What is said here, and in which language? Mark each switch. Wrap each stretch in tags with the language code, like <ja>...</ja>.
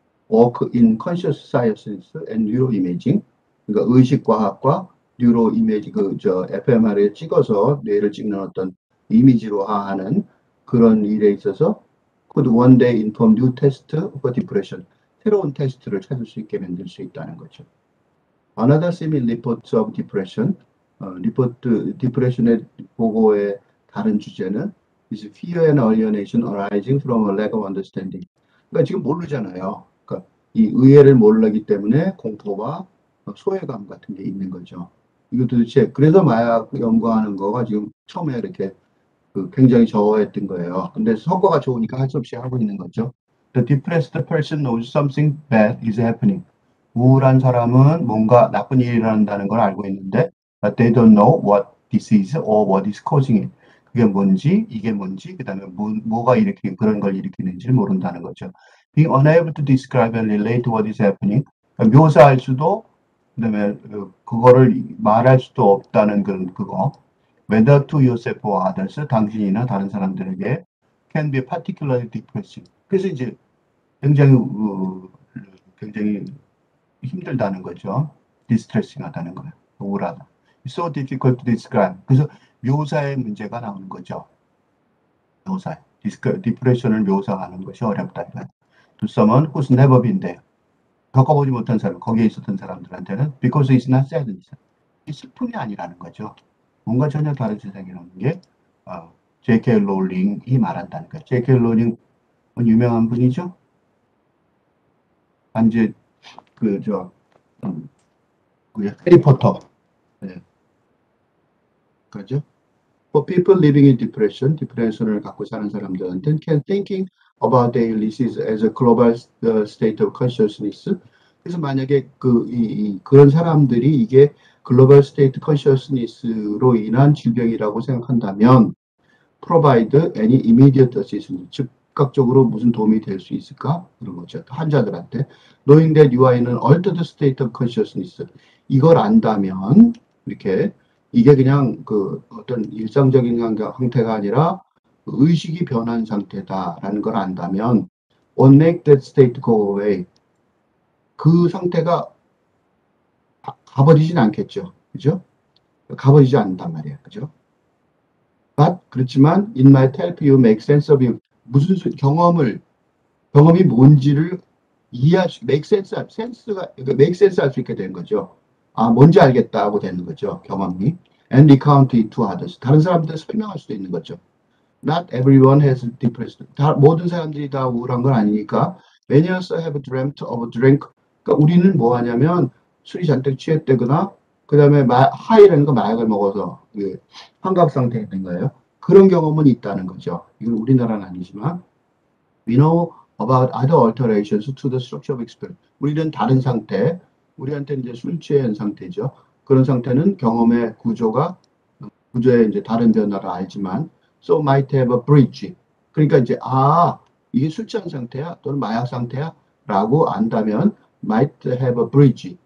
<en>work in conscious sciences and neuroimaging</en> <ko>그러니까 의식과학과 뉴로이미지 fMRI에 찍어서 뇌를 찍는 어떤 이미지로하는 그런 일에 있어서</ko> <en>could one day inform new test for depression</en> <ko>새로운 테스트를 찾을 수 있게 만들 수 있다는 거죠.</ko> <en>Another similar reports of depression</en> <ko>디프레션의 보고의 다른 주제는</ko> <en>is fear and alienation arising from a lack of understanding.</en> <ko>그러니까 지금 모르잖아요. 그러니까 이 의외를 모르기 때문에 공포와 소외감 같은 게 있는 거죠. 이거 도대체 그래서 마약 연구하는 거가 지금 처음에 이렇게 굉장히 저하했던 거예요. 근데 성과가 좋으니까 할 수 없이 하고 있는 거죠.</ko> <en>The depressed person knows something bad is happening.</en> <ko>우울한 사람은 뭔가 나쁜 일이 일어난다는 걸 알고 있는데</ko> <en>but they don't know what this is or what is causing it.</en> <ko>그게 뭔지, 이게 뭔지, 그 다음에 뭐가 그런 걸 일으키는지를 모른다는 거죠.</ko> <en>Being unable to describe and relate what is happening.</en> <ko>그러니까 묘사할 수도, 그다음에 그거를 말할 수도 없다는 그거.</ko> <en>Whether to yourself or others,</en> <ko>당신이나 다른 사람들에게</ko> <en>can be particularly depressing.</en> <ko>그래서 이제 굉장히 굉장히 힘들다는 거죠. 디스트레싱하다는 거예요. 우울하다.</ko> <en>So difficult to describe.</en> <ko>그래서 묘사의 문제가 나오는 거죠. 묘사. 디프레션을 묘사하는 것이 어렵다.</ko> <en>To someone who's never been there.</en> <ko>겪어보지 못한 사람, 거기에 있었던 사람들한테는</ko> <en>because it's not sadness.</en> <ko>슬픔이 아니라는 거죠. 뭔가 전혀 다른 세상이라는 게 J.K. 롤링이 말한다는 거예요. J.K. 롤링은 유명한 분이죠. 이제 해리포터. 네. 그죠?</ko> <en>For people living in depression,</en> <ko>디프레션을 갖고 사는 사람들한테는</ko> <en>can thinking about their illnesses as a global state of consciousness.</en> <ko>그래서 만약에 그런 사람들이 이게 글로벌 스테이트 컨셔스니스로 인한 질병이라고 생각한다면</ko> <en>provide any immediate assistance,</en> <ko>즉각적으로 무슨 도움이 될 수 있을까? 그런 거죠. 환자들한테</ko> <en>knowing that you are in an altered state of consciousness,</en> <ko>이걸 안다면 이렇게 이게 그냥 어떤 일상적인 상태가 아니라 의식이 변한 상태다라는 걸 안다면</ko> <en>what make that state go away,</en> <ko>그 상태가 가버리진 않겠죠. 그죠? 가버리지 않는단 말이에요. 그죠?</ko> <en>But,</en> <ko>그렇지만</ko> <en>it might help you make sense of it.</en> <ko>무슨 경험이 뭔지를 이해할 수, make sense 할 수 있게 되는 거죠. 뭔지 알겠다고 되는 거죠. 경험이.</ko> <en>And recount it to others.</en> <ko>다른 사람들한테 설명할 수도 있는 거죠.</ko> <en>Not everyone has depression.</en> <ko>모든 사람들이 다 우울한 건 아니니까.</ko> <en>Many also have dreamt of drink.</en> <ko>그러니까 우리는 뭐 하냐면 술이 잔뜩 취했다거나 그 다음에 하이라는 거 마약을 먹어서 환각 상태에 된 거예요. 그런 경험은 있다는 거죠. 이건 우리나라는 아니지만</ko> <en>we know about other alterations to the structure of experience.</en> <ko>우리는 다른 상태, 우리한테는 이제 술 취한 상태죠. 그런 상태는 경험의 구조의 이제 다른 변화를 알지만</ko> <en>so might have a bridge.</en> <ko>그러니까 이제 이게 술 취한 상태야 또는 마약 상태야 라고 안다면</ko> <en>might have a bridge.</en>